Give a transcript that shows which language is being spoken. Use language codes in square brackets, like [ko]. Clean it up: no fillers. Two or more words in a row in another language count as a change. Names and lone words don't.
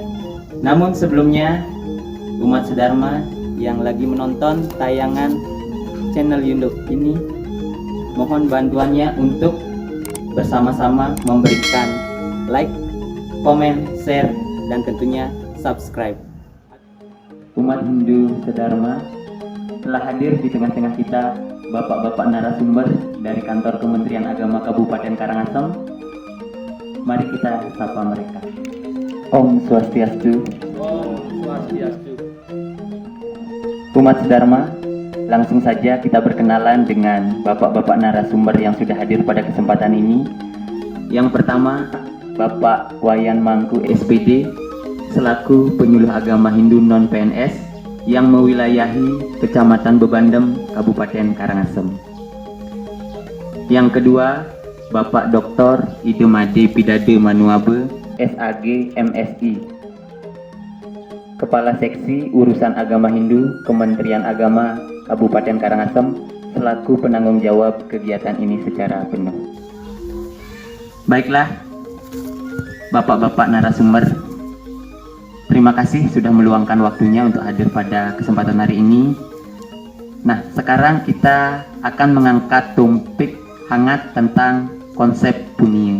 [id] Namun sebelumnya, umat sedharma yang lagi menonton tayangan channel YouTube ini, mohon bantuannya untuk bersama-sama memberikan like, komen, share, dan tentunya subscribe. Umat Hindu sedharma, telah hadir di tengah-tengah kita bapak-bapak narasumber dari kantor Kementerian Agama Kabupaten Karangasem. Mari kita sapa mereka. [ban] Om Swastiastu. Om Swastiastu. [id] Umat sedharma, langsung saja kita berkenalan dengan bapak-bapak narasumber yang sudah hadir pada kesempatan ini. Yang pertama, Bapak Wayan Mangku SPD, selaku penyuluh agama Hindu non-PNS yang mewilayahi Kecamatan Bebandem, Kabupaten Karangasem. Yang kedua, Bapak Dr. Idemade Pidade Manuabe, SAG MSI, Kepala Seksi Urusan Agama Hindu Kementerian Agama Kabupaten Karangasem, selaku penanggung jawab kegiatan ini secara penuh. Baiklah, bapak-bapak narasumber, terima kasih sudah meluangkan waktunya untuk hadir pada kesempatan hari ini. Nah, sekarang kita akan mengangkat topik hangat tentang konsep punya.